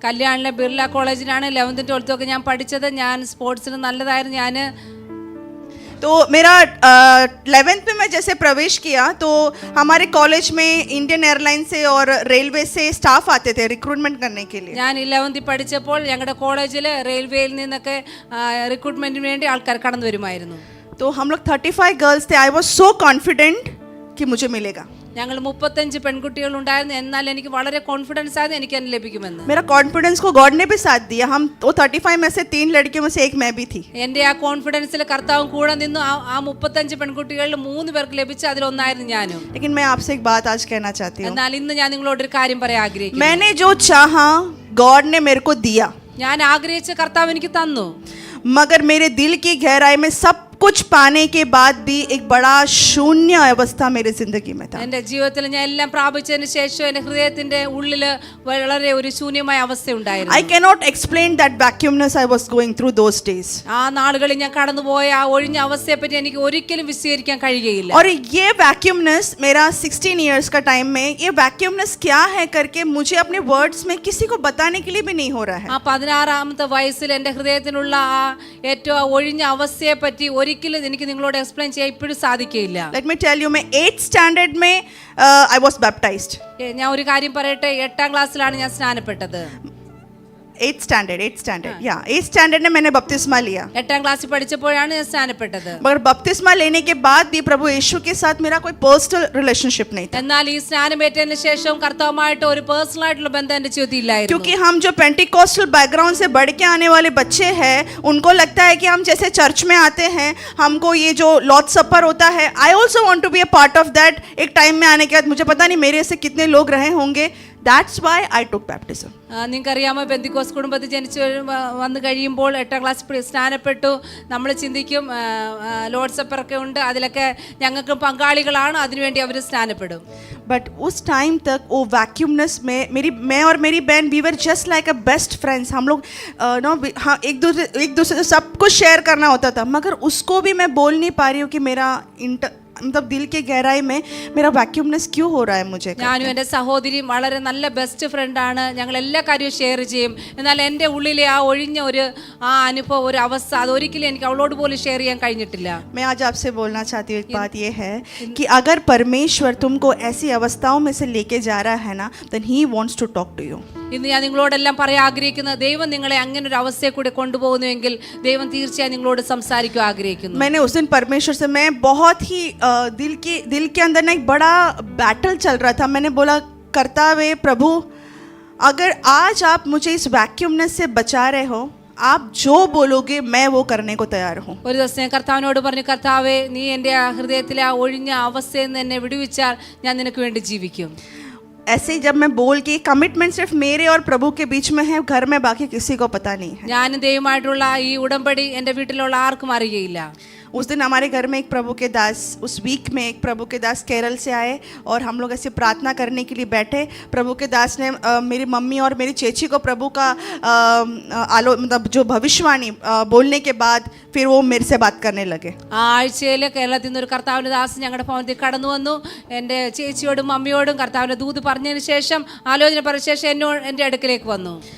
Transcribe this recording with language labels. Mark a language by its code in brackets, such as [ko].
[ml] കല്യാണിലെ ബിർല കോളേജിലാണ് 11th 12th ഒക്കെ ഞാൻ പഠിച്ചത്. ഞാൻ സ്പോർട്സിൽ നല്ലതായിരുന്നു. ഞാൻ [hi] तो मेरा 11th में मैं जैसे प्रवेश किया तो हमारे कॉलेज में इंडियन एयरलाइन से और रेलवे से स्टाफ आते थे रिक्रूटमेंट करने के लिए. [ml] ഞാൻ 11th പഠിച്ചപ്പോൾ ഞങ്ങളുടെ കോളേജിൽ റെയിൽവേയിൽ നിന്നൊക്കെ റിക്രൂട്ട്മെന്റിന് വേണ്ടി ആൾക്കാർ കടന്നു വരുമായിരുന്നു. [hi] तो हम लोग 35 गर्ल्स थे. [en] I was so confident [hi] कि मुझे मिलेगा. [ml] ഞങ്ങൾ 35 പെൺകുട്ടികൾ ഉണ്ടായിരുന്നു. എന്നാൽ എനിക്ക് വളരെ കോൺഫിഡൻസ് ആയിരുന്നു എനിക്ക് തന്നെ ലഭിക്കുമെന്ന്. [hi] मेरा कॉन्फिडेंस को गॉड ने भी साथ दिया. हम वो 35 में से 3 लड़कियों में से एक मैं भी थी. [ml] എൻ്റെ ആ കോൺഫിഡൻസിൽ കർത്താവും കൂടെ നിന്നു. ആ 35 പെൺകുട്ടികളിൽ 3 പേർക്ക് ലഭിച്ചു, അതിലൊന്നായിരുന്നു ഞാനും. [hi] लेकिन मैं आपसे एक बात आज कहना चाहती हूँ. [ml] എന്നാൽ ഇന്ന് ഞാൻ നിങ്ങളോടൊരു കാര്യം പറയാൻ ആഗ്രഹിക്കുന്നു. [hi] मैंने जो चाहा गॉड ने मेरे को दिया, [ml] ഞാൻ ആഗ്രഹിച്ച കർത്താവ് എനിക്ക് തന്നു. [hi] मगर मेरे दिल की गहराई में सब कुछ पाने के बाद भी एक बड़ा शून्य अवस्था मेरे जिंदगी में था. [ml] എൻ്റെ ജീവിതത്തിൽ ഞാൻ എല്ലാം പ്രാപിച്ചതിന് ശേഷം എൻ്റെ ഹൃദയത്തിന്റെ ഉള്ളിൽ വളരെ ഒരു ശൂന്യമായ അവസ്ഥ ഉണ്ടായിരുന്നു. [en] I cannot explain that vacuumness I was going through those days. [ml] ആ നാളുകളിൽ ഞാൻ കടന്നുപോയ ആ ഒഴിഞ്ഞ അവസ്ഥയെ പറ്റി എനിക്ക് ഒരിക്കലും വിശദീകരിക്കാൻ കഴിയുകയില്ല. [hi] और ये vacuumness मेरा 16 years का टाइम में ये vacuumness क्या है करके मुझे अपने words में किसी को बताने के लिए भी नहीं हो रहा है. [ml] ആ 16ാമത്തെ വയസ്സിൽ എൻ്റെ ഹൃദയത്തിലുള്ള ആ ഏറ്റവും ഒഴിഞ്ഞ അവസ്ഥയെ പറ്റി ഒരിക്കലും എനിക്ക് നിങ്ങളോട് എക്സ്പ്ലെയിൻ ചെയ്യാൻ ഇപ്പോഴും സാധിക്കില്ല. [en] Let me tell you, [hi] मैं 8th स्टैंडर्ड में [en] I was baptized. [ml] ഞാൻ ഒരു കാര്യം പറയട്ടെ, 8ാം ക്ലാസ്സിലാണ് ഞാൻ സ്നാനപ്പെട്ടത്. [en] 8th standard, yeah, [hi] 8th standard में मैंने बपतिस्मा लिया. [ml] 8ാം ക്ലാസ്സിൽ പഠിച്ചപ്പോഴാണ് ഞാൻ സ്നാനപ്പെട്ടത്. [hi] मगर बपतिस्मा लेने के बाद भी प्रभु यीशु के साथ मेरा कोई पर्सनल रिलेशनशिप नहीं था. [ml] എന്നാൽ ഈ സ്നാനമേറ്റതിന് ശേഷം കർത്താവുമായിട്ട് ഒരു പേഴ്സണൽ ആയിട്ടുള്ള ബന്ധം എൻ്റെ ജീവിതത്തിൽ ഇല്ലായിരുന്നു. [hi] क्योंकि हम जो पेंटिकॉस्टल बैकग्राउंड से बढ़ के आने वाले बच्चे हैं, उनको लगता है कि हम जैसे चर्च में आते हैं, हमको ये जो लॉर्ड सपर होता है, [en] I also want to be a part of that. [hi] एक टाइम में आने के बाद मुझे पता नहीं मेरे से कितने लोग रहे होंगे. [en] That's why I took baptism. [ml] നിങ്ങൾക്കറിയാമോ, പെന്തിക്കോസ് കുടുംബത്തിൽ ജനിച്ച് വന്നു കഴിയുമ്പോൾ 8ാം ക്ലാസ്സിൽ സ്നാനപ്പെട്ടു. നമ്മൾ ചിന്തിക്കും ലോർഡ് സപ്പറൊക്കെ ഉണ്ട്, അതിലൊക്കെ ഞങ്ങൾക്ക് പങ്കാളികളാണ്, അതിനുവേണ്ടി അവർ സ്നാനപ്പെടും. [hi] बट उस टाइम तक वो वैक्यूमनेस में मैं और मेरी बहन [en] We were just like a best friends. [hi] हम लोग हाँ एक दूसरे से सब कुछ शेयर करना होता था. मगर उसको भी मैं बोल नहीं पा रही हूँ कि मेरा मतलब दिल के गहराई में मेरा वैक्यूमनेस क्यों हो रहा है मुझे. [ml] ഞാനും എൻ്റെ സഹോദരിയും വളരെ നല്ല ബെസ്റ്റ് ഫ്രണ്ടാണ്. ഞങ്ങൾ എല്ലാ കാര്യവും ഷെയർ ചെയ്യും. എന്നാൽ എൻ്റെ ഉള്ളിലെ ആ ഒഴിഞ്ഞ ആ അനുഭവം, ഒരു അവസ്ഥ, അതൊരിക്കലും എനിക്ക് അവളോട് പോലും ഷെയർ ചെയ്യാൻ കഴിഞ്ഞിട്ടില്ല. [hi] मैं आज आपसे बोलना चाहती हूँ, एक बात ये है कि अगर परमेश्वर तुमको ऐसी अवस्थाओं में से लेके जा रहा है ना, [en] then he wants to talk to you. [ml] ഇന്ന് ഞാൻ നിങ്ങളോടെല്ലാം പറയാൻ ആഗ്രഹിക്കുന്നത്, ദൈവം നിങ്ങളെ അങ്ങനെ ഒരു അവസ്ഥയെ കൂടെ കൊണ്ടുപോകുന്നുവെങ്കിൽ ദൈവം തീർച്ചയായും നിങ്ങളോട് സംസാരിക്കാൻ ആഗ്രഹിക്കുന്നു. [hi] मैंने उस दिन परमेश्वर से, मैं बहुत ही दिल के अंदर ना एक बड़ा बैटल चल रहा था. मैंने बोला, कर्तावे प्रभु, अगर आज आप मुझे इस वैक्यूमनेस से बचा रहे हो, आप जो बोलोगे मैं वो करने को तैयार हूँ. [ml] ഒരു ദിവസം ഞാൻ കർത്താവിനോട് പറഞ്ഞു, കർത്താവേ, നീ എൻ്റെ ആ ഹൃദയത്തിലെ ആ ഒഴിഞ്ഞ അവസ്ഥയിൽ നിന്ന് എന്നെ വിടുവിച്ചാൽ ഞാൻ നിനക്ക് വേണ്ടി ജീവിക്കും. [hi] ऐसे ही जब मैं बोल के, कमिटमेंट सिर्फ मेरे और प्रभु के बीच में है, घर में बाकी किसी को पता नहीं है. [ml] ഞാനും ദൈവമായിട്ടുള്ള ഈ ഉടമ്പടി എൻ്റെ വീട്ടിലുള്ള ആർക്കും അറിയയില്ല. [hi] उस दिन हमारे घर में एक प्रभु के दास, उस वीक में एक प्रभु के दास केरल से आए और हम लोग ऐसे प्रार्थना करने के लिए बैठे. प्रभु के दास ने मेरी मम्मी और मेरी चेची को प्रभु का मतलब जो भविष्यवाणी बोलने के बाद फिर वो मेरे से बात करने लगे. [ml] ആ ആഴ്ചയിൽ കേരളത്തിൽ നിന്ന് ഒരു കർത്താവിൻ്റെ ദാസ് ഞങ്ങളുടെ ഭവനത്തിൽ കടന്നു വന്നു. എൻ്റെ ചേച്ചിയോടും മമ്മിയോടും കർത്താവിൻ്റെ ദൂത് പറഞ്ഞതിന് ശേഷം, ആലോചന പറഞ്ഞ ശേഷം എൻ്റെ അടുക്കിലേക്ക് വന്നു.